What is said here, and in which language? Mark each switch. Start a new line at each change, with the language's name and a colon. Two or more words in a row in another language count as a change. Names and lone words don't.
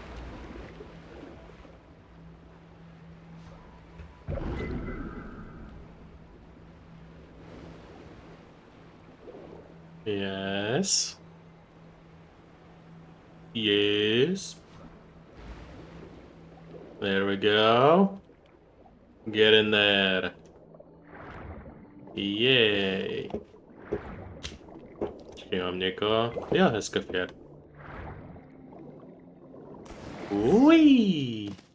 English: Yes. Yes. There we go. Get in there. Yay.
Czech: Mám někoho. Jo, hezka fér. Wee.